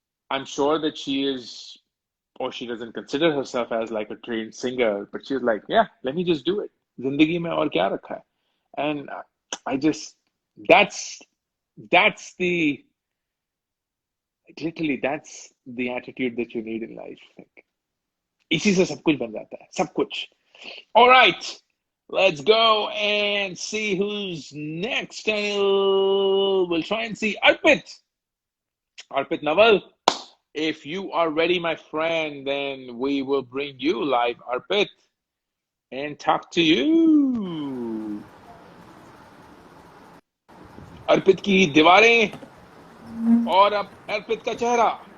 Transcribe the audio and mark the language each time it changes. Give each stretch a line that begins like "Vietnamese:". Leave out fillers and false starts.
English: I'm sure that she is, or she doesn't consider herself as like a trained singer, but she's like, yeah, let me just do it.
Hindi: Zindagi mein aur kya rakha hai?
English: And I just, that's the, literally, that's the attitude that you need in life.
Hindi: Like, इसी से सब कुछ बन जाता है, सब कुछ.
English: All right, let's go and see who's next. We'll try and see Arpit Naval. If you are ready, my friend, then we will bring you live, Arpit, and talk to you.
Hindi: अर्पित की दीवारें और अब अर्पित का चेहरा.